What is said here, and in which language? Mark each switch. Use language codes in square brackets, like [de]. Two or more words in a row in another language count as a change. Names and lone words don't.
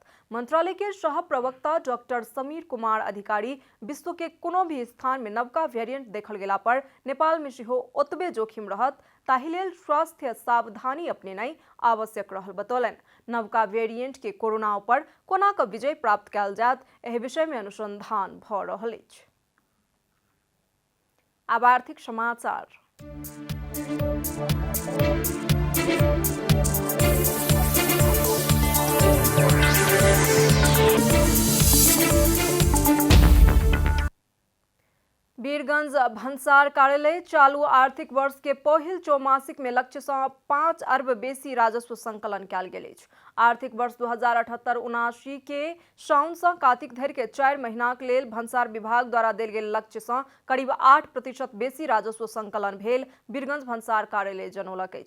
[mai] मंत्रालय के सह प्रवक्ता डॉक्टर समीर कुमार अधिकारी विश्व के कोनो भी स्थान में नवका वेरिएंट देखल गेला पर नेपाल में सेहो ओतबे जोखिम रहत, ताहि लेल स्वास्थ्य सावधानी अपनेनाई आवश्यक रहल बतौलन। नवका वेरिएंट के कोरोना पर कोना क विजय प्राप्त कयल जात एहि विषय में अनुसंधान भ रहल अछि। अब आर्थिक समाचार। वीरगंज भन्सार कार्यालय चालू आर्थिक वर्ष के पहिल चौमासिक में लक्ष्य से 5 अरब बेसी राजस्व संकलन कयल गेल अछि। आर्थिक वर्ष 2078-79 के साउन से कार्तिक धरि के 4 महीना के लेल भन्सार विभाग द्वारा देल गेल लक्ष्य से करीब 8% बेसी राजस्व संकलन भेल वीरगंज भन्सार कार्यालय जनौलक अछि।